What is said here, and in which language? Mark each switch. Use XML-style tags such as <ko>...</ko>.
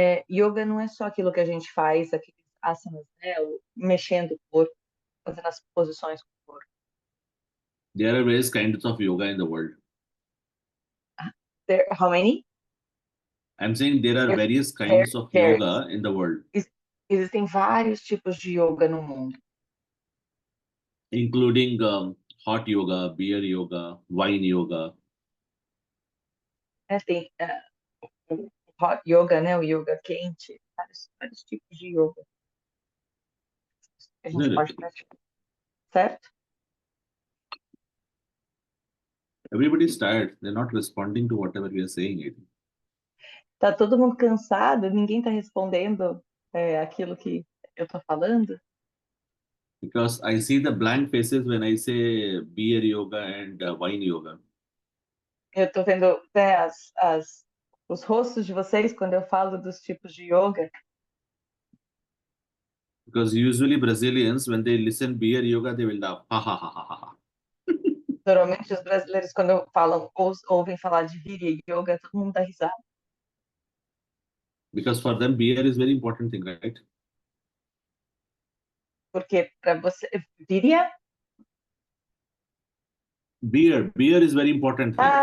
<pt>Yoga não é só aquilo que a gente faz, aqueles asanas, né? Mexendo o corpo, fazendo as posições com o corpo.</pt> <en>There are various kinds of yoga in the world. How many? I'm saying there are various kinds of yoga in the world.</en> <pt>Existem vários tipos de yoga no mundo.</pt> <en>Including hot yoga, beer yoga, wine yoga.</en> <pt>Tem o hot yoga, né? O yoga quente, vários tipos de yoga. A gente pode praticar, certo?</pt> <en>Everybody's tired. They're not responding to whatever we are saying.</en> <pt>Tá todo mundo cansado, ninguém tá respondendo aquilo que eu tô falando.</pt> <en>Because I see the blank faces when I say beer yoga and wine yoga.</en> <pt>Eu tô vendo, né, os rostos de vocês quando eu falo dos tipos de yoga.</pt> <en>Because usually Brazilians, when they listen beer yoga, they will laugh. Ha ha ha ha ha.</en> <pt>Normalmente os brasileiros, quando ouvem falar de Virya Yoga, todo mundo dá risada.</pt> <en>Because for them, beer is very important thing, right?</en> <pt>Porque para você, Virya?</pt> <en>Beer is very important thing.</en>